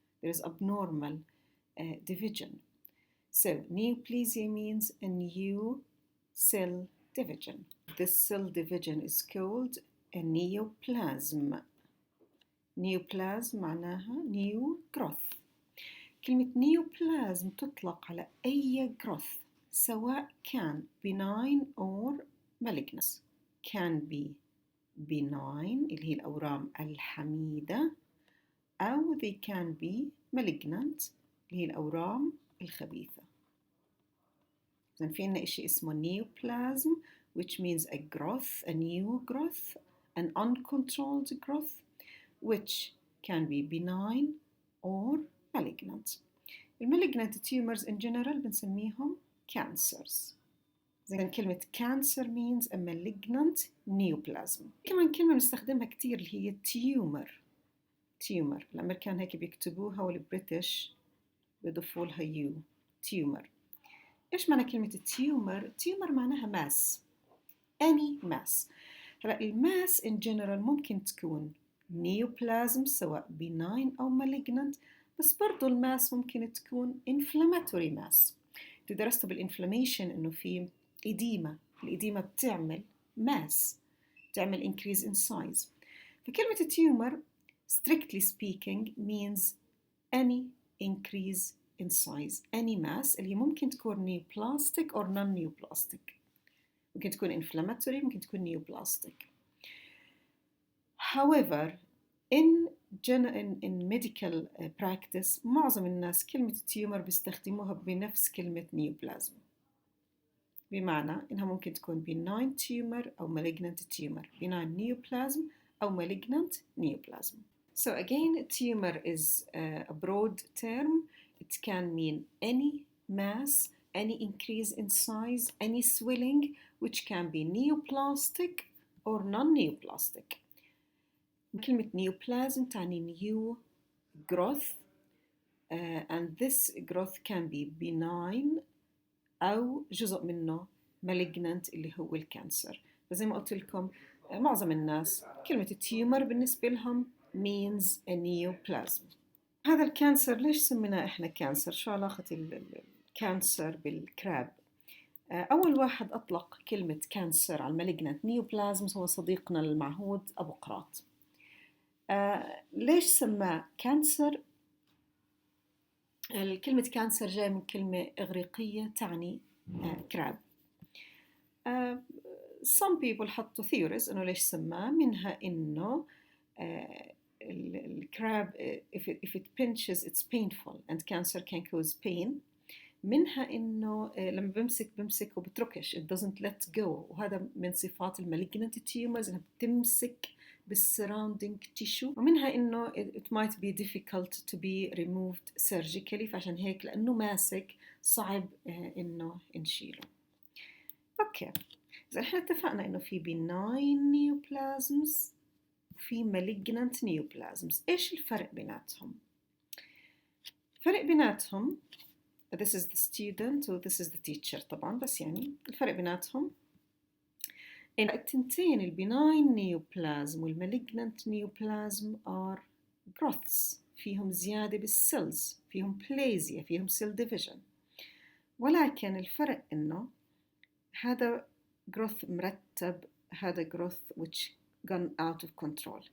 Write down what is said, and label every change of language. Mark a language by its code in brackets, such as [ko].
[en] There is abnormal division. So neoplasia means a new cell division. This cell division is called a neoplasm. Neoplasm معناها new growth. [ar] كلمة neoplasm تطلق على أي growth سواء كان [en] benign or malignant. Can be benign [ar] اللي هي الأورام الحميدة أو [en] they can be malignant [ar] اللي هي الأورام الخبيثة. إذن في عنا إشي اسمه [en] neoplasm which means a growth, a new growth, an uncontrolled growth which can be benign or malignant. Malignant tumors in general بنسميهم cancers. [ar] إذن كلمة [en] cancer means a malignant neoplasm. [ar] كمان كلمة بنستخدمها كتير اللي هي tumor. tumor الأمريكان هيك بيكتبوها والبريتش بيضيفوا لها يو. [en] tumor. [ar] إيش معنى كلمة [en] tumor؟ tumor معناها mass. any mass. [ar] هلا الماس [en] in general [ar] ممكن تكون neoplasm سواء benign أو malignant، بس برضو الماس ممكن تكون [en] inflammatory mass. [ar] درست بالinflammation إنه في إديمة، الإديمة بتعمل mass، بتعمل [en] increase in size. فكلمة tumor strictly speaking means any increase in size, any mass [ar] اللي ممكن تكون [en] neoplastic or non-neoplastic. [ar] ممكن تكون inflammatory، ممكن تكون neoplastic. [en] However, in medical practice [ar] معظم الناس كلمة tumor بيستخدموها بنفس كلمة neoplasm. بمعنى إنها ممكن تكون [en] benign tumor [ar] أو [en] malignant tumor. benign neoplasm أو malignant neoplasm. So again, tumor is a broad term. It can mean any mass, any increase in size, any swelling, which can be neoplastic or non-neoplastic. كلمة neoplasm تعني new growth, and this growth can be benign [ar] أو جزء منه [en] malignant [ar] اللي هو الكانسر. فزي ما قلت لكم معظم الناس كلمة tumor بالنسبة لهم [en] means a neoplasm. [ar] هذا الكانسر ليش سميناه إحنا كانسر؟ شو علاقة الكانسر بالكراب؟ أول واحد أطلق كلمة كانسر على المالجنانت نيوبلازمز هو صديقنا المعهود أبو قراط. ليش سماه كانسر؟ الكلمة كانسر جاية من كلمة إغريقية تعني كراب. [en] Some people حطوا theories [ar] إنه ليش سماه، منها إنه الكراب [en] if it pinches it's painful and cancer can cause pain. [ar] منها إنه لما بمسك وبتركش [en] it doesn't let go، [ar] وهذا من صفات المالجنانت tumors إنها بتمسك بال [en] surrounding tissue. [ar] ومنها إنه [en] it might be difficult to be removed surgically، [ar] فعشان هيك لأنه ماسك صعب إنه نشيله. أوكي، إذا إحنا اتفقنا إنه في [en] benign neoplasms [ar] وفي [en] malignant neoplasms. [ar] إيش الفرق بيناتهم؟ الفرق بيناتهم [en] this is the student [ar] و [en] this is the teacher [ar] طبعا، بس يعني الفرق بيناتهم إن التنتين [en] benign neoplasm [ar] وال [en] malignant neoplasm are [ar] growths، فيهم زيادة بالسيلز، فيهم بلازيا، فيهم [en] cell division. [ar] ولكن الفرق إنه هذا growth مرتب، هذا growth [en] which gone out of control.